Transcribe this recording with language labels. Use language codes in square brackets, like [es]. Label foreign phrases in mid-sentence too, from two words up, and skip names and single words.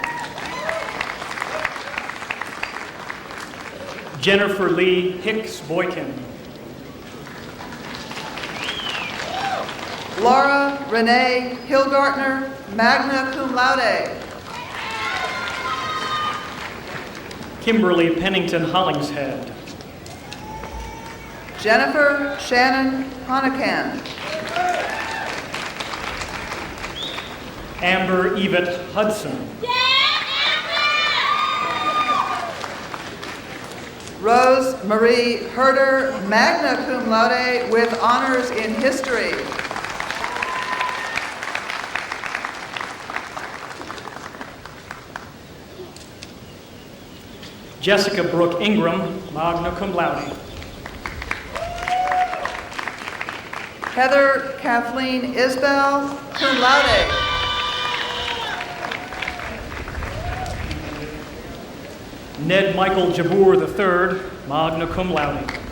[en] Jennifer Lee Hicks Boykin. Laura Renee Hilgartner, [la] magna cum laude. [en] Kimberly Pennington Hollingshead. Jennifer Shannon Honacan. Amber Yvette Hudson. Rose Marie Herder, [la] magna cum laude [en] with honors in history. Jessica Brooke Ingram, [la] magna cum laude. [en] Heather Kathleen Isbell, [la] cum laude. [en] Ned Michael Jabour III, [la] magna cum laude.